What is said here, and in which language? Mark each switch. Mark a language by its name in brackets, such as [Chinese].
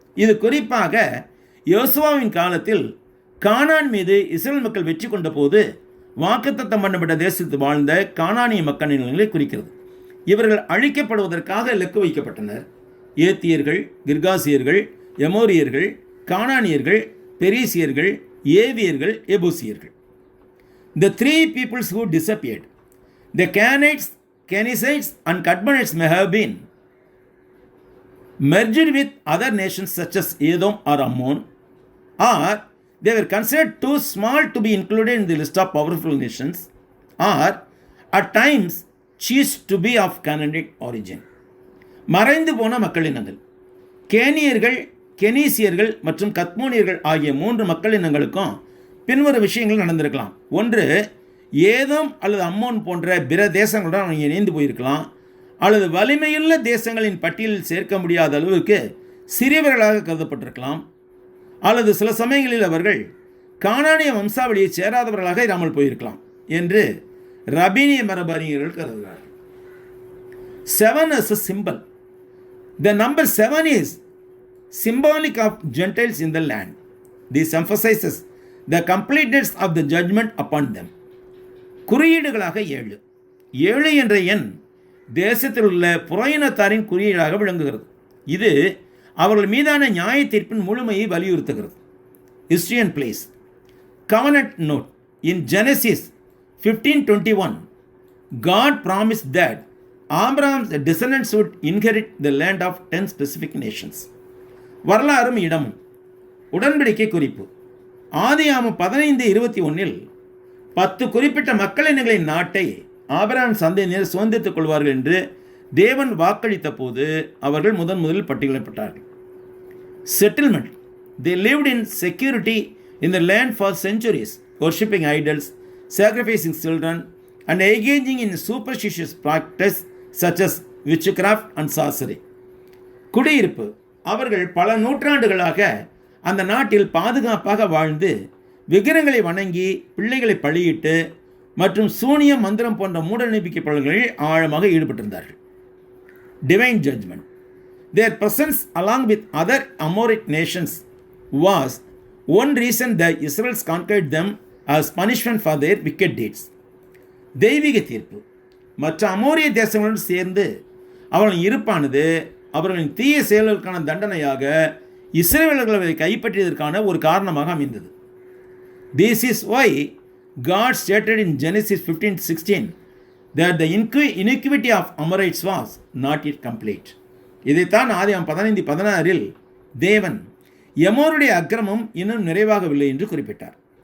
[Tamil] இது குறிப்பாக யோசுவாவின் காலத்தில் கானான் மீது இஸ்ரேல் மக்கள் வெற்றி கொண்ட போது வாக்குத்தத்தம் பண்ணப்பட்ட தேசத்தில் வாழ்ந்த கானானிய மக்கள் இனங்களை குறிக்கிறது. இவர்கள் அழிக்கப்படுவதற்காக இலக்கு வைக்கப்பட்டனர். ஏத்தியர்கள், கிர்காசியர்கள், எமோரியர்கள், கானானியர்கள், பெரிசியர்கள், ஏவியர்கள், எபூசியர்கள். [English] The 3 peoples who disappeared, the Canaanites, Kenizzites and Kadmonites may have been merged with other nations such as Edom or Ammon, or they were considered too small to be included in the list of powerful nations, or at times ceased to be of Canaanite origin. [Tamil] மறைந்து போன மக்கள் இனங்கள் கேனியர்கள், கெனீசியர்கள் மற்றும் கத்மோனியர்கள் ஆகிய 3 மக்கள் இனங்களுக்கும் பின்வரும் விஷயங்கள் நடந்திருக்கலாம். ஒன்று, ஏதோம் அல்லது அம்மோன் போன்ற பிற தேசங்களுடன் அவங்க இணைந்து போயிருக்கலாம், அல்லது வலிமையுள்ள தேசங்களின் பட்டியலில் சேர்க்க முடியாத அளவுக்கு சிறியவர்களாக கருதப்பட்டிருக்கலாம், அல்லது சில சமயங்களில் அவர்கள் கானானிய வம்சாவளியை சேராதவர்களாக இராமல் போயிருக்கலாம் என்று ரபீனிய மரபறிஞர்கள் கருதுகிறார்கள். [English] 7 as a symbol. The number 7 is symbolic of Gentiles in the land. This emphasizes the completeness of the judgment upon them. [Tamil] குறியீடுகளாக 7. 7 என்ற எண் தேசத்தில் உள்ள புறையினத்தாரின் குறியீடாக விளங்குகிறது. இது அவர்கள் மீதான நியாய தீர்ப்பின் முழுமையை வலியுறுத்துகிறது. [English] History and place. Covenant note. In Genesis 15:21, God promised that Abraham's descendants would inherit the land of 10 specific nations. [Tamil] வரலாறும் இடமும். உடன்படிக்கை குறிப்பு. ஆதியாகமம் 15:21 10 குறிப்பிட்ட மக்கள் இனங்களின் நாட்டை ஆபிரகாம் சந்ததியினர் சுதந்திரித்துக் கொள்வார்கள் என்று தேவன் வாக்களித்த போது அவர்கள் முதலில் பட்டியலிடப்பட்டார்கள். [English] Settlement. They lived in security in the land for centuries, worshipping idols, sacrificing children, and engaging in superstitious practice such as witchcraft and sorcery. [Tamil] குடியிருப்பு. அவர்கள் பல நூற்றாண்டுகளாக அந்த நாட்டில் பாதுகாப்பாக வாழ்ந்து விக்கிரங்களை வணங்கி பிள்ளைகளை பலியிட்டு மற்றும் சூனியம் மந்திரம் போன்ற மூட நம்பிக்கை பலன்களில் ஆழமாக ஈடுபட்டிருந்தார்கள். [English] Divine judgement. Their presence along with other Amorite nations was one reason the Israelites conquered them as punishment for their wicked deeds. [Tamil] தெய்வீக தீர்ப்பு. மற்ற அமோரிய தேசங்களுடன் சேர்ந்து அவர்களின் இருப்பானது அவர்களின் தீய செயல்களுக்கான தண்டனையாக இஸ்ரவேலர்களை கைப்பற்றியதற்கான ஒரு காரணமாக அமைந்தது. [English] This is why God stated in Genesis 15:16 that the iniquity of Amorites was not yet complete. [Tamil] இதைத்தான் ஆதியாகமம் 15:16 தேவன் எமோருடைய அக்கிரமம் இன்னும் நிறைவாகவில்லை என்று குறிப்பிட்டார்.